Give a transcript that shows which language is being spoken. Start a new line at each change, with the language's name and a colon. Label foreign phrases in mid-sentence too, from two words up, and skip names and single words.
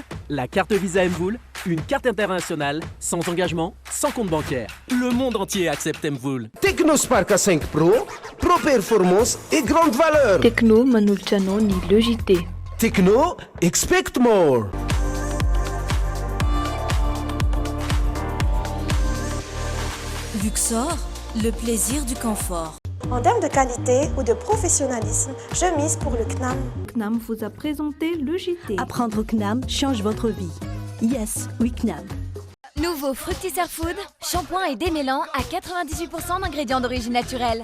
French: La carte Visa Mvoul, une carte internationale, sans engagement, sans compte bancaire. Le monde entier accepte Mvoul. Technospark A5 Pro, Pro Performance et grande valeur.
Malagasy: Techno manolotra anao ny Le JT.
English: Techno, expect more.
French: Luxor, le plaisir du confort. En termes de qualité ou de professionnalisme, je mise pour le CNAM. CNAM vous a présenté le JT. Apprendre CNAM change votre vie. Yes, oui CNAM. Nouveau Fructisser Food, shampoing et démêlant à 98% d'ingrédients d'origine naturelle.